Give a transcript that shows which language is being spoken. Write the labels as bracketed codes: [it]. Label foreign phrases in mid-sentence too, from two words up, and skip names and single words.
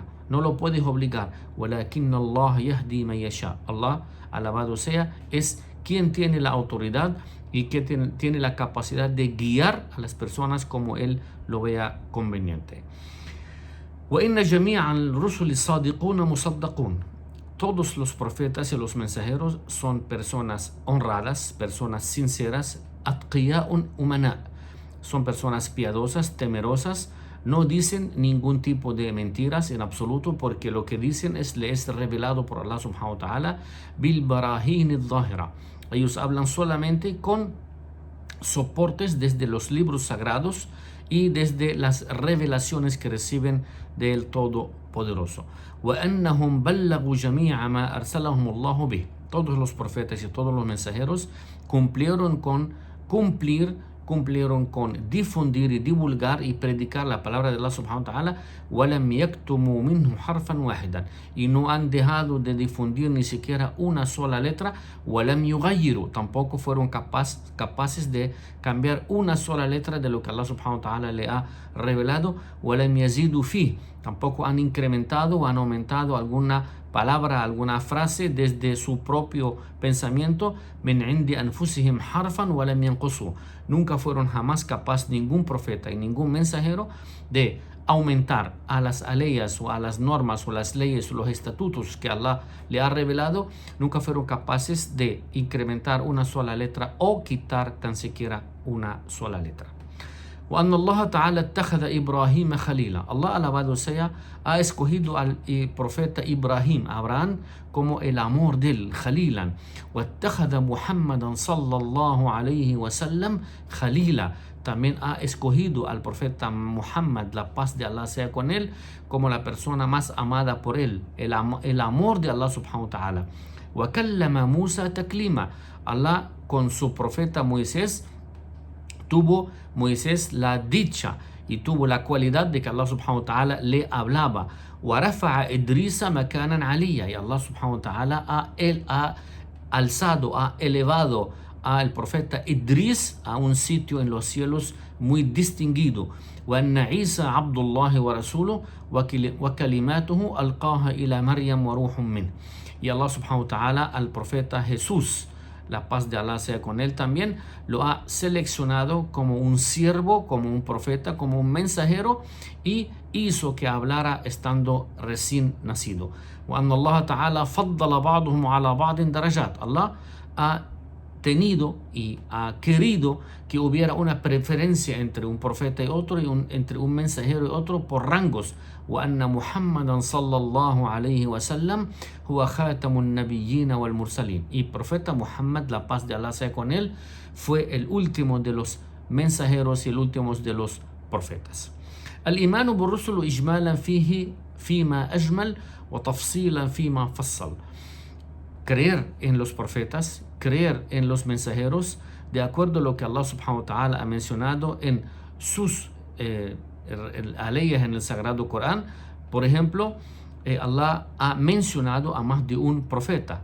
[es] No lo puedes obligar. [ar] ولكن الله يهدي من يشاء. [es] Allah, alabado sea, es quien tiene la autoridad y que tiene la capacidad de guiar a las personas como él lo vea conveniente. [ar] وَإِنَّ جَمِيعَ الرُّسُلِ الصَّادِقُونَ مُصَدَّقُونَ. [es] Todos los profetas y los mensajeros son personas honradas, personas sinceras, [ar] أتقياء أمناء. [es] Son personas piadosas, temerosas, no dicen ningún tipo de mentiras en absoluto, porque lo que dicen le es revelado por Allah [ar] سبحانه وتعالى بالبراهين الظاهرة. [es] Ellos hablan solamente con soportes desde los libros sagrados y desde las revelaciones que reciben del Todopoderoso. [ar] وَأَنَّهُمْ بَلَّغُوا جَمِيعَ مَا أَرْسَلَهُمُ اللَّهُ بِهِ. [es] Todos los profetas y todos los mensajeros cumplieron con difundir y divulgar y predicar la palabra de Allah [ar] سبحانه وتعالى, وَلَمْ يَكْتُمُوا مِنْهُ حَرْفًا وَاحِدًا, [es] y no han dejado de difundir ni siquiera una sola letra. [ar] وَلَمْ يُغَيِّرُوا, [es] tampoco fueron capaces de cambiar una sola letra de lo que Allah [ar] سبحانه وتعالى [es] le ha revelado. [ar] وَلَمْ يَزِيدُوا فِيهِ, [es] tampoco han incrementado o han aumentado alguna palabra, alguna frase desde su propio pensamiento. [ar] من عند أنفسهم حرفا ولم ينقصوا. [es] Nunca fueron jamás capaz ningún profeta y ningún mensajero de aumentar a las leyes o a las normas o las leyes o los estatutos que Allah le ha revelado. Nunca fueron capaces de incrementar una sola letra o quitar tan siquiera una sola letra. [ar] وأن الله تعالى اتخذ إبراهيم خليلا. [es] Allah, alabado sea, ha escogido al profeta Ibrahim, Abraham, como el amor de él, خليلا. [ar] واتخذ محمدا صلى الله عليه وسلم خليلا. [es] también ha escogido al profeta Muhammad, la paz de Allah sea con él, como la persona más amada por él, el amor de Allah [ar] سبحانه وتعالى. وَكَلَّمَ مُوسَى تَكْلِيمًا. [es] Allah con su profeta Moisés tuvo Moisés la dicha y tuvo la cualidad de que Allah [ar] سبحانه وتعالى [es] le hablaba. [ar] وَرَفَعَ إِدْرِيسَ مَكَانًا عَلِيًّا. [es] Y Allah [ar] سبحانه وتعالى [es] ha alzado, ha elevado al profeta Idris a un sitio en los cielos muy distinguido. [ar] وأن عيسى عبد الله ورسوله وكلماته ألقاها إلى مريم وروح منه. [es] Y Allah [ar] سبحانه وتعالى [es] al profeta Jesús, la paz de Allah sea con él, también lo ha seleccionado como un siervo, como un profeta, como un mensajero, y hizo que hablara estando recién nacido. [ar] وأن الله تعالى فضل بعضهم على بعض درجات. [es] Allah ha tenido y ha querido que hubiera una preferencia entre un profeta y otro, y entre un mensajero y otro, por rangos. [ar] وأن محمدا صلى الله عليه وسلم هو خاتم النبيين والمرسلين. [es] Y profeta Muhammad, la paz de Allah sea con él, fue el último de los mensajeros y el último de los profetas. [ar] الإيمان بالرسل إجمالا فيما أجمل وتفصيلا فيما فصل. [es] Creer en los profetas, creer en los mensajeros, de acuerdo a lo que Allah [ar] سبحانه وتعالى [es] ha mencionado en sus leyes en el Sagrado Corán. Por ejemplo, Allah ha mencionado a más de un profeta.